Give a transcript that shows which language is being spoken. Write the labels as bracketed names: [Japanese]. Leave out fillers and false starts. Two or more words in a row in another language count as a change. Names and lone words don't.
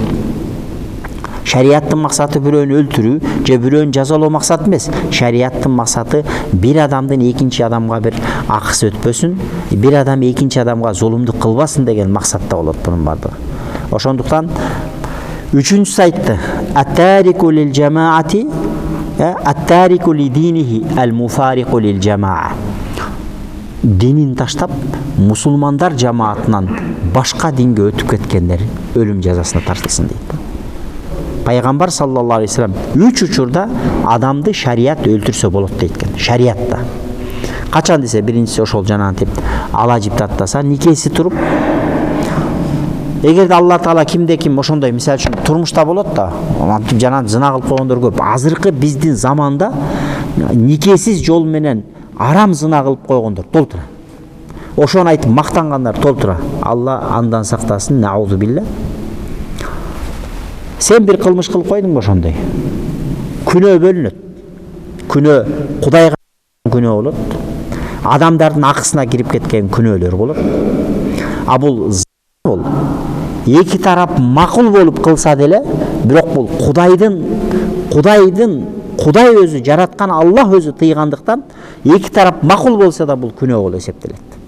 [Kyrgyz] Шариаттын максаты бирөөнү өлтүрүү же бирөөнү жазалоо максат эмес. Шариаттын максаты бир адамдын экинчи адамга бир акысы өтпөсүн, бир адам экинчи адамга зулумдук кылбасын деген максатта болот бунун бардыгы. Ошондуктан үчүнчүсү айтты: [Arabic] التارك للجماعة التارك لدينه المفارق للجماعة. [Kyrgyz] Динин таштап, мусулмандар жамаатынан башка динге өтүп кеткендер өлүм жазасына тартылсын дейт. Пайгамбар [Arabic] صلى الله عليه وسلم [Kyrgyz] 3 учурда адамды шарият өлтүрсө болот дейт экен. Шариятта. Качан десе, биринчиси ошол жанагынтип ала жипти аттаса, никеси туруп. Эгерде Алла Таала кимде ким ошондой, мисалы үчүн турмушта болот да, жана зына кылып койгондор көп. Азыркы биздин заманда никесиз жол менен арам зына кылып койгондор толтура. Ошону айтып мактангандар толтура. Алла андан сактасын, [Arabic] نعوذ بالله. [Kyrgyz] Сен бир кылмыш кылып койдуңбу ошондой? Күнөө бөлүнөт. Күнөө Кудайга күнөө болот. Адамдардын акысына кирип кеткен күнөөлөр болот. А бул эки тарап макул болуп кылса деле, бирок бул Кудай өзү жараткан, Аллах өзү тыйгандыктан эки тарап макул болса да бул күнөө болуп эсептелет.